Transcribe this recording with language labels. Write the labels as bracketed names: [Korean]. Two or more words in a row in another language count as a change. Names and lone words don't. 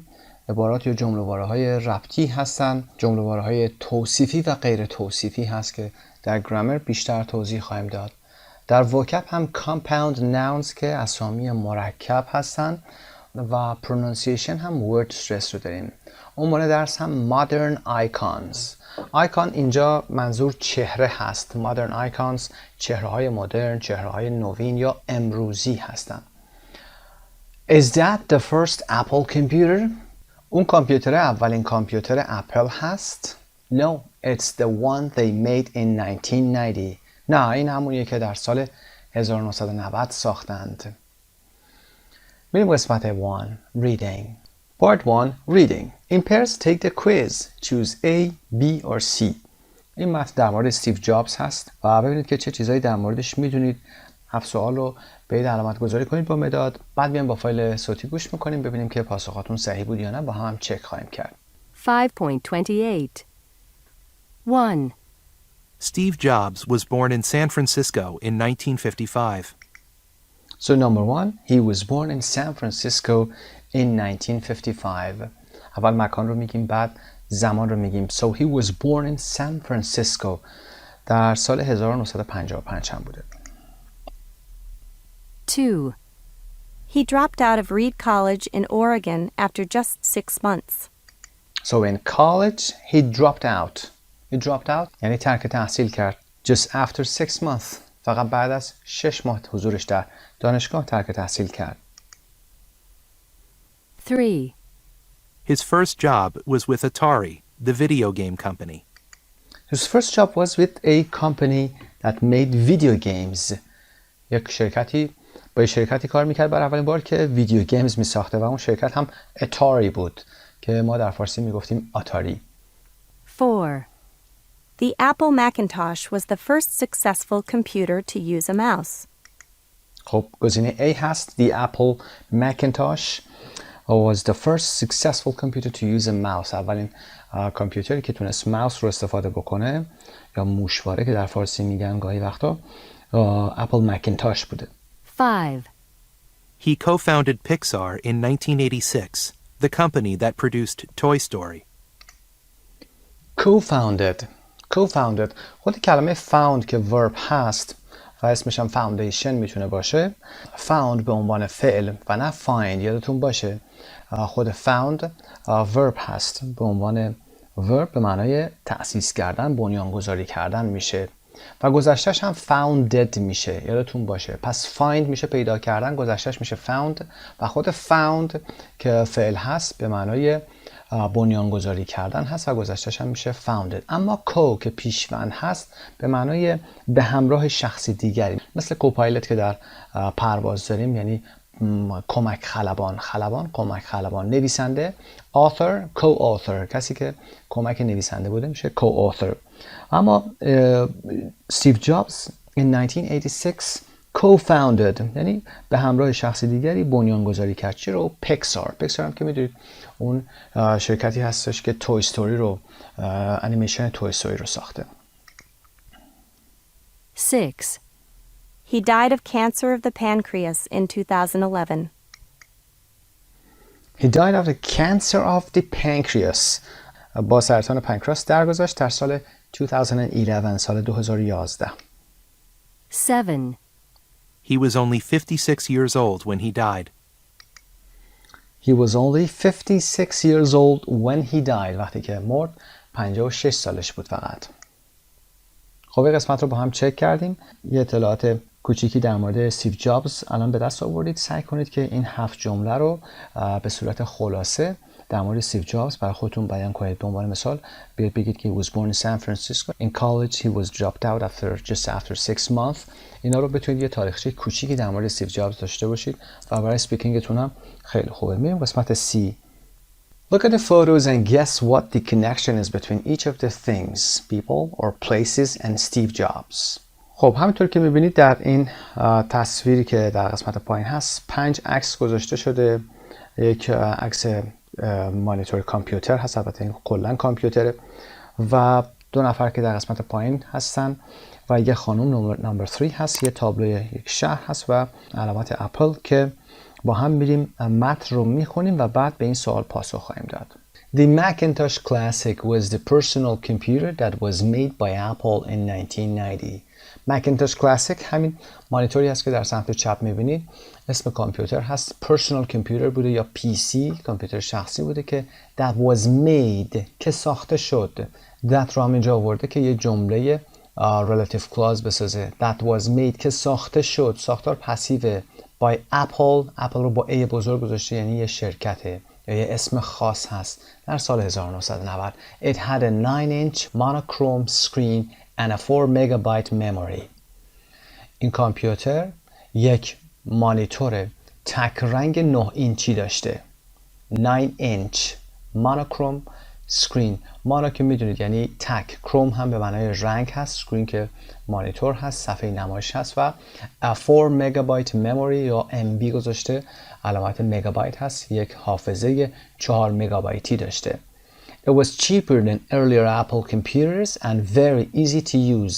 [Persian] عبارات یا جمله‌واره‌های ربطی هستن، جمله‌واره‌های توصیفی و غیر توصیفی هست که در گرامر بیشتر توضیح خواهیم داد. در وکب هم [English] compound nouns [Persian] که اسامی مرکب هستن و pronunciation هم [English] word stress [Persian] رو داریم. عنوان درس هم [English] modern icons. [Persian] آیکان اینجا منظور چهره هست. [English] modern icons [Persian] چهره‌های مدرن، چهره‌های نوین یا امروزی هستند. [English] Is that the first Apple computer? [Persian] اون کامپیوتر اولین کامپیوتر اپل هست؟ [English] No, it's the one they made in 1990. [Persian] نه، این همونیه که در سال 1990 ساختند. میریم قسمت 1 Reading. [English] Part 1 Reading. In pairs take the quiz. Choose A, B or C. [Persian] این متن در مورد استیو جابز هست و ببینید که چه چیزایی در موردش میدونید. 7 سوال رو به علامت گذاری کنید با مداد. بعد میایم با فایل صوتی گوش میکنیم ببینیم که پاسخاتون صحیح بود یا نه. با هم چک خواهیم کرد. 5.28 1. [English] Steve Jobs was born in San Francisco in 1955. So number 1, he was born in San Francisco in 1955. [Persian] اول مکان رو میگیم بعد زمان رو میگیم. [English] So he was born in San Francisco. [Persian] در سال 1955 هم بوده. 2. [English] He dropped out of Reed College in Oregon after just 6 months. So in college he dropped out. He dropped out [Persian] یعنی ترک تحصیل کرد. [English] Just after 6 months. [Persian] فقط بعد از 6 ماه حضورش در دانشگاه ترک تحصیل کرد. 3. [English] His first job was with Atari, the video game company. His first job was with a company that made video games. [Persian] یک شرکتی با شرکتی کار میکرد برای اولین بار که [English] video games [Persian] میساخته و اون شرکت هم اتاری بود که ما در فارسی میگفتیم آتاری. 4. [English] The Apple Macintosh was the first successful computer to use a mouse. [Persian] خب گزینه A هست. [English] The Apple Macintosh was the first successful computer to use a mouse. [Persian] اولین کامپیوتری که تونست ماوس رو استفاده بکنه یا موشواره که در فارسی میگن گاهی وقتا اپل مکینتاش بوده. 5. [English] He co-founded Pixar in 1986, the company that produced Toy Story. [Persian] Co-founded خود کلمه found که verb هست و اسمش هم foundation میتونه باشه. found به عنوان فعل و نه find. یادتون باشه خود [English] found verb [Persian] هست. به عنوان verb به معنای تأسیس کردن، بنیانگذاری کردن میشه و گذشتهش هم founded میشه. یادتون باشه. پس find میشه پیدا کردن، گذشتهش میشه found و خود found که فعل هست به معنای بنیانگذاری کردن هست و گذشتهش هم میشه founded. اما co که پیشوند هست به معنای به همراه شخصی دیگری، مثل کوپایلوت که در پرواز داریم، یعنی کمک خلبان. کمک خلبان. نویسنده [English] author co-author، [Persian] کسی که کمک نویسنده بوده میشه co-author. اما استیو جابز [English] in 1986 co-founded [Persian] یعنی به همراه شخص دیگری بنیانگذاری کرد. چی رو؟ پیکسار هم که میدونید اون شرکتی هستش که توی استوری رو انیمیشن توی استوری رو ساخته. 6. [English] He died of cancer of the pancreas in 2011. He died of the cancer of the pancreas. [Persian] با سرطان پانکراس درگذشت در سال 2011 سال 2011. 7. [English] He was only 56 years old when he died. He was only 56 years old when he died. [Persian] وقتی که مرد 56 سالش بود فقط. خب این قسمت رو با هم چک کردیم. یه اطلاعات کوچیکی در مورد استیو جابز الان به دست آوردید. سعی کنید که این 7 جمله رو به صورت خلاصه در مورد استیو جابز برای خودتون بیان کنید. به عنوان مثال بیاید بگید که [English] he was born in San Francisco. In college he was dropped out just after 6 months. [Persian] اینا رو بتونید یه تاریخچه کوچیکی در مورد استیو جابز داشته باشید و برای اسپیکینگتون هم خیلی خوبه. میریم قسمت C. [English] Look at the photos and guess what the connection is between each of the things, people or places and Steve Jobs. [Persian] خب همینطور که میبینید در این تصویری که در قسمت پایین هست 5 عکس گذاشته شده یک عکس مانیتور کامپیوتر هست، البته این کلا کامپیوتره و دو نفر که در قسمت پایین هستن و یه خانم نمبر 3 هست، یه تابلوی یک شهر هست و علامت اپل که با هم میریم متن رو میخونیم و بعد به این سوال پاسخ خواهیم داد. [English] The Macintosh Classic was the personal computer that was made by Apple in 1990. [Persian] Macintosh Classic همین مانیتوری هست که در سمت چپ میبینید، اسم کامپیوتر هست. [English] Personal computer [Persian] بوده یا PC، کامپیوتر شخصی بوده که [English] that was made [Persian] که ساخته شد. that رو هم اینجا آورده که یه جمله [English] relative clause [Persian] بسازه. [English] that was made [Persian] که ساخته شد، ساختار پسیوه. [English] by Apple [Persian] رو با A بزرگ گذاشته، یعنی یه شرکته یا یه اسم خاص هست. در سال [English] 1990 It had a 9-inch monochrome screen and a 4 megabyte memory. [Persian] این کامپیوتر یک مانیتور تک رنگ 9 اینچی داشته. [English] 9 inch monochrome screen. [Persian] مانا که میدونید یعنی تک، کروم هم به معنای رنگ هست، screen که مانیتور هست، صفحه نمایش هست و 4 [English] megabyte memory [Persian] یا MB گذاشته، علامت مگابایت هست، یک حافظه 4 مگابایتی داشته. [English] It was cheaper than earlier Apple computers and very easy to use.